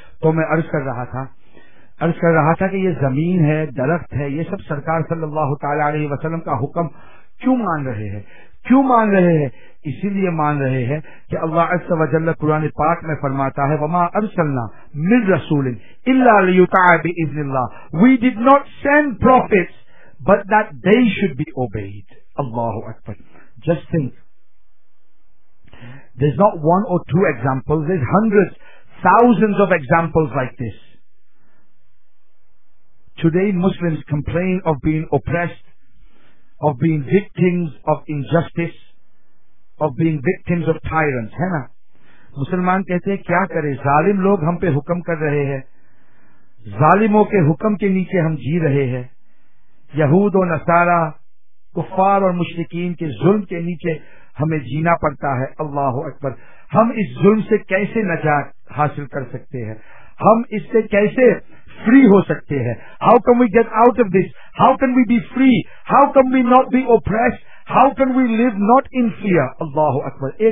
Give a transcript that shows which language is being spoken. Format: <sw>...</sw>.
<ur>تو میں عرض کر رہا تھا کہ یہ زمین ہے, درخت ہے, یہ سب سرکار صلی اللہ تعالی علیہ وسلم کا حکم کیوں مان رہے ہیں؟ اسی لیے مان رہے ہیں کہ اللہ عز و جل قرآن پاک میں فرماتا ہے,</ur> <ar>وما ارسلنا من رسول الا لیطاع باذن اللہ,</ar> <en>We did not send prophets but that they should be obeyed.</en> <ar>Allahu Akbar.</ar> <en>Just think, there's not one or two examples, there's hundreds, thousands of examples like this. Today Muslims complain of being oppressed, of being victims of injustice, of being victims of tyrants,</en> <ur>hai na. Musliman kehte hain kya kare, zalim log hum pe hukm kar rahe hain, zalimon ke hukm ke niche hum jee rahe hain, یہود و نصارہ, کفار اور مشرکین کے ظلم کے نیچے ہمیں جینا پڑتا ہے. اللہ اکبر, ہم اس ظلم سے کیسے نجات حاصل کر سکتے ہیں, ہم اس سے کیسے فری ہو سکتے ہیں,</ur> <en>How can we get out of this, how can we be free, how can we not be oppressed, how can we live not in fair.</en> <ur>Allah Akbar.</ur>